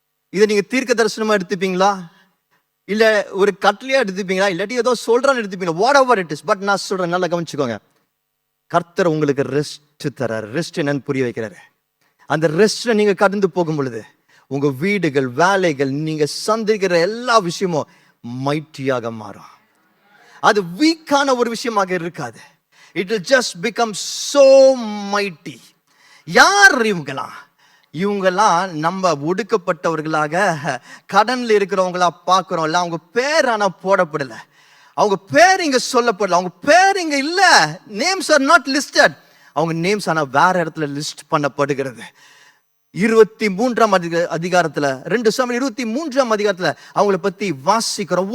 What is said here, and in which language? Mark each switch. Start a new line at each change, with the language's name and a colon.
Tamil: இதை நீங்க தீர்க்க தரிசனமா எடுத்துப்பீங்களா, இல்ல ஒரு கட்டளையா எடுத்துப்பீங்களா, இல்லாட்டி ஏதோ சொல்றான்னு எடுத்துப்பீங்களா,
English: Whatever it is.
Tamil: But நான் சொல்றேன், நல்லா கவனிச்சுக்கோங்க. கர்த்தர் உங்களுக்கு ரெஸ்ட் தராரு. ரெஸ்ட் என்னன்னு புரிய வைக்கிறாரு. அந்த ரெஸ்ட்ல நீங்க கடந்து போகும் பொழுது உங்க வீடுகள், வேலைகள், நீங்க சந்திக்கிற எல்லா விஷயமும் மைட்டியாக மாறும். அது வீக்கான ஒரு விஷயமாக இருக்காது.
English: It will just become so mighty.
Tamil: யார் இவங்களாம்? இவங்கெல்லாம் நம்ம ஒடுக்கப்பட்டவர்களாக, கடன்ல இருக்கிறவங்களா பார்க்கிறோம்ல, அவங்க பேர் ஆனா போடப்படல. அவங்க பேர் இங்க சொல்லப்படல. அவங்க பேர் இங்க இல்ல.
English: Names are not listed.
Tamil: அவங்க நேம்ஸ் ஆனா வேற இடத்துல லிஸ்ட் பண்ணப்படுகிறது. 23ஆம் அதிகாரத்துல 2 சாமுவேல் 23ஆம் அதிகாரத்துல அவங்கள பத்தி வாசிக்கிறோம்.